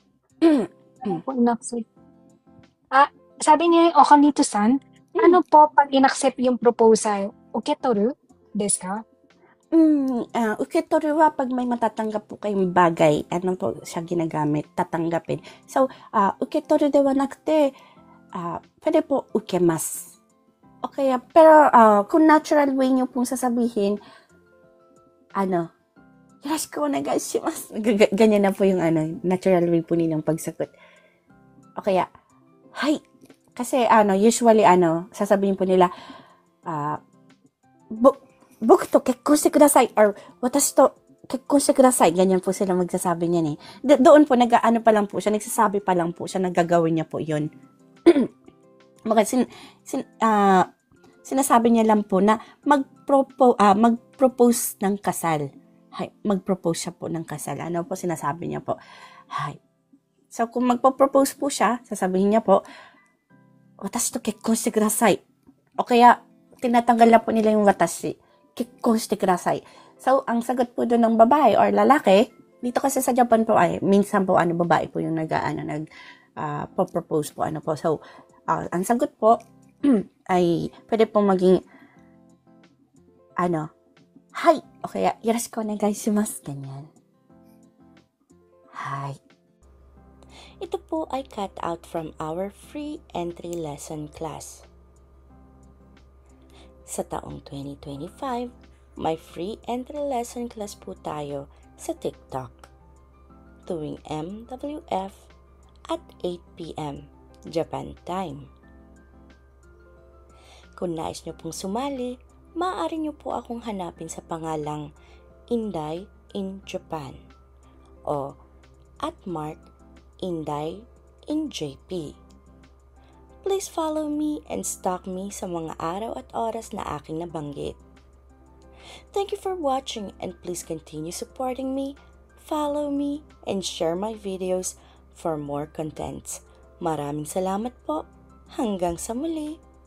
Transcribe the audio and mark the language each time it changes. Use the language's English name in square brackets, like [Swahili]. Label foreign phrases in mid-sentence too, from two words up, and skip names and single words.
[Filipino] Ano po, inaccept? Sabi ni Okanito-san, ano po pag inaccept yung proposal? [Japanese] 受け取る？ですか? 受け取るは [Filipino] pag may matatanggap po kayong bagay, ano po siya ginagamit, tatanggapin. So, [Japanese] 受け取るではなくて, [Filipino] pwede po ukemas. Okay, pero kung [English] natural way [Filipino] nyo pong sasabihin, [Japanese] よろしくお願いします. [Filipino] Ganyan na po yung [English] natural way [Filipino] po nilang pagsagot. Okay, hi. Kasi usually sasabihin po nila, [Japanese] 僕と結婚してください or 私と結婚してください. [Filipino] Ganyan po sila magsasabi niyan eh. Doon po pa lang po siya, nagsasabi pa lang po siya, nagagawin niya po 'yon. Mga sinasabi niya lang po na mag-propose ng kasal. Hay, mag-propose siya po ng kasal. Ano po sinasabi niya po? Hay. So kung magpo-propose po siya, sasabihin niya po, [Japanese] 私と結婚してください. [Filipino] O kaya tinatanggal na po nila yung watashi. [Japanese] 結婚してください. [Filipino] So ang sagot po doon ng babae or lalaki, dito kasi sa Japan po ay minsan po babae po yung propose po po. So ang sagot po ay pwede po maging hi, o kaya [Japanese] よろしくお願いします, [Filipino] ganyan. [English] Hi. [Filipino] Ito po ay [English] cut out from our free entry lesson class. [Filipino] Sa taong 2025, may [English] free entry lesson class [Filipino] po tayo sa TikTok tuwing MWF at 8 p.m. [English] Japan time. [Filipino] Kung nais nyo pong sumali, maaari nyo po akong hanapin sa pangalang Inday in Japan o @Inday in JP. [English] Please follow me and stalk me [Filipino] sa mga araw at oras na aking nabanggit. [English] Thank you for watching and please continue supporting me, follow me, and share my videos for more contents. [Filipino] Maraming salamat po. Hanggang sa muli.